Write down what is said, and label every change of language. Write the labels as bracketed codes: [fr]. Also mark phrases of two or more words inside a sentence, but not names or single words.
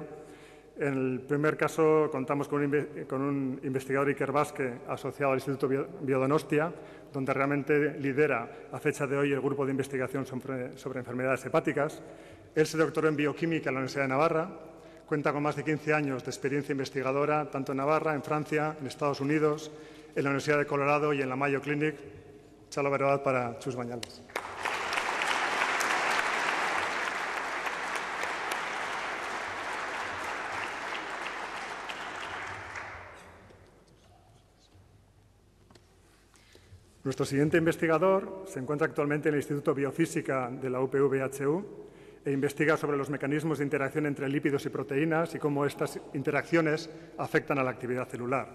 [es] En el primer caso contamos con un investigador Ikerbasque asociado al Instituto Biodonostia, donde realmente lidera a fecha de hoy el grupo de investigación sobre enfermedades hepáticas. Él se doctoró en bioquímica en la Universidad de Navarra. Cuenta con más de 15 años de experiencia investigadora, tanto en Navarra, en Francia, en Estados Unidos, en la Universidad de Colorado y en la Mayo Clinic. [eu] Txalo bero bat para Chus Bañales. [es] Nuestro siguiente investigador se encuentra actualmente en el Instituto Biofísica de la UPV-HU e investiga sobre los mecanismos de interacción entre lípidos y proteínas y cómo estas interacciones afectan a la actividad celular.